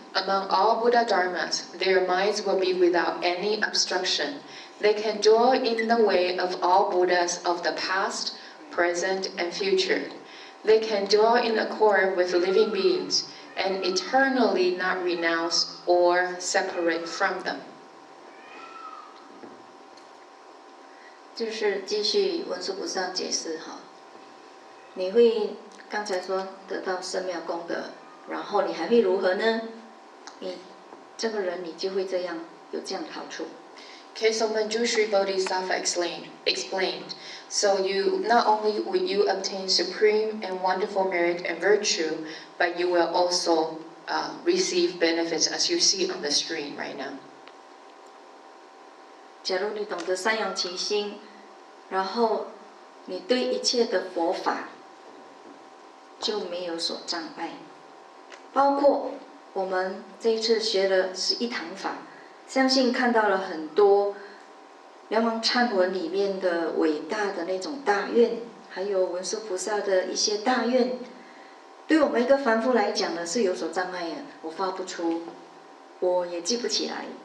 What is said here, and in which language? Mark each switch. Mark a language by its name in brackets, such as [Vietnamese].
[English] Among all Buddha dharmas, their minds will be without any obstruction. They can dwell in the way of all Buddhas of the past, present, and future. They can dwell in accord with living beings and eternally not renounce or separate from them. [Chinese] 就是继续文殊菩萨解释哈，你会刚才说得到圣妙功德，然后你还会如何呢？你这个人你就会这样有这样的好处。 [English] Okay, so Manjushri Bodhisattva explained. So you not only will you obtain supreme and wonderful merit and virtue, but you will also receive benefits as you see on the screen right now. [Chinese] 假如你懂得善用其心，然后你对一切的佛法就没有所障碍，包括我们这一次学的11堂法，相信看到了很多梁王忏文里面的伟大的那种大愿，还有文殊菩萨的一些大愿，对我们一个凡夫来讲呢是有所障碍的，我发不出，我也记不起来。